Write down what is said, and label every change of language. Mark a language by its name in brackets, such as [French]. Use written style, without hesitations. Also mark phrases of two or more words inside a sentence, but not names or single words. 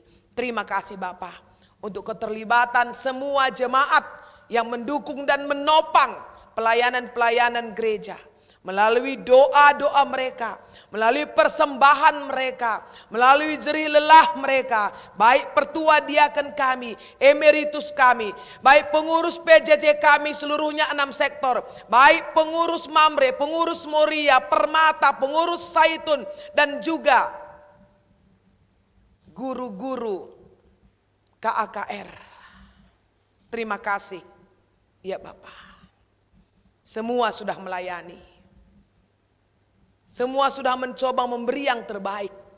[Indonesian] Terima kasih Bapa untuk keterlibatan semua jemaat yang mendukung dan menopang pelayanan-pelayanan gereja. Melalui doa-doa mereka, melalui persembahan mereka, melalui jerih lelah mereka, baik pertua diaken kami, emeritus kami, baik pengurus PJJ kami seluruhnya 6 sektor, baik pengurus Mamre, pengurus Moria, Permata, pengurus Saitun, dan juga guru-guru KAKR. Terima kasih ya Bapak. Semua sudah melayani. Semua sudah mencoba memberi yang terbaik.